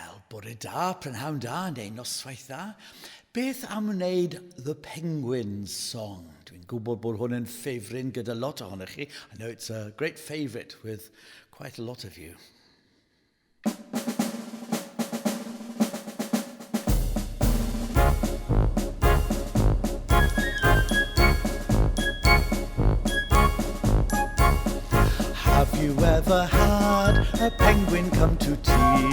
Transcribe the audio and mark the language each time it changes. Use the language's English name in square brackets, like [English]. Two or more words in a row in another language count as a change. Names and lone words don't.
[Welsh] Bore da, prynhawn da, neu noswaith da. Beth am wneud The Penguins song? Dwi'n gwybod bod hwn yn ffefryn gyda lot ohonych chi. [English] I know it's a great favourite with quite a lot of you. Have you ever had a penguin come to tea?